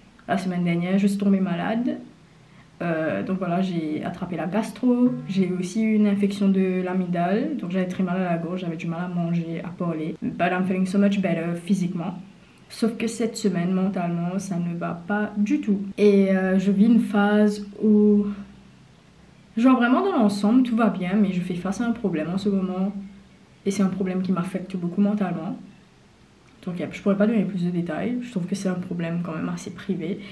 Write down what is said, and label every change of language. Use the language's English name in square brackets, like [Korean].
[French] La semaine dernière, je suis tombée malade. Donc voilà, j'ai attrapé la gastro, j'ai aussi eu une infection de l'amygdale, donc j'avais très mal à la gorge, j'avais du mal à manger, à parler. [English] But I'm feeling so much better [French] physiquement. Sauf que cette semaine, mentalement, ça ne va pas du tout. Et je vis une phase où, genre vraiment dans l'ensemble, tout va bien, mais je fais face à un problème en ce moment. Et c'est un problème qui m'affecte beaucoup mentalement. Donc je pourrais pas donner plus de détails, je trouve que c'est un problème quand même assez privé.